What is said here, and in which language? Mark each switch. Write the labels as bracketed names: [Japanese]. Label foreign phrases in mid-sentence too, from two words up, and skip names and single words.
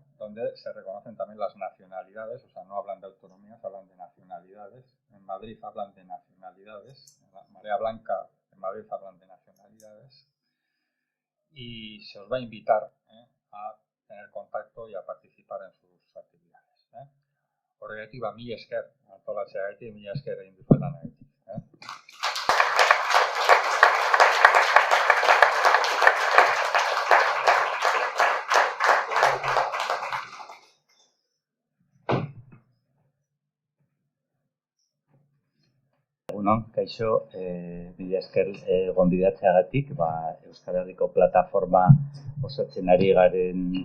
[Spanish] Donde se reconocen también las nacionalidades, o sea, no hablan de autonomías, hablan de nacionalidades. En Madrid hablan de nacionalidades, en la marea blanca en Madrid hablan de nacionalidades. Y se os va a invitar a tener contacto y a participar en sus actividades. [Basque] Horregatik, mila esker, antolatzeagatik, mila esker egin duzuetanagatik. Egunon, kaixo, mila esker gonbidatzeagatik, Euskal Herriko plataforma osatzen ari garen